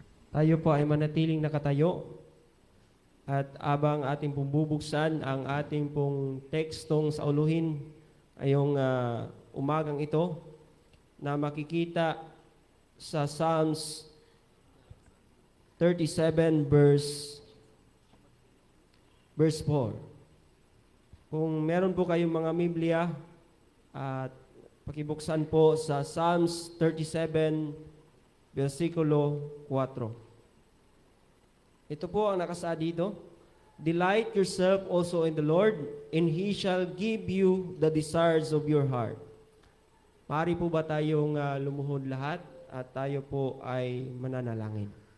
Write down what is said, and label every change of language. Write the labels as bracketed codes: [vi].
[tl] Tayo po ay manatiling nakatayo at abang ating pong bubuksan ang ating pong tekstong sa uluhin ayong umagang ito na makikita sa Psalms 37 verse 4. Kung meron po kayong mga Biblia at pakibuksan po sa Psalms 37 versikulo 4. Ito po ang nakasaad dito. [en] Delight yourself also in the Lord, and He shall give you the desires of your heart. [tl] Maaari po ba tayong lumuhod lahat at tayo po ay mananalangin?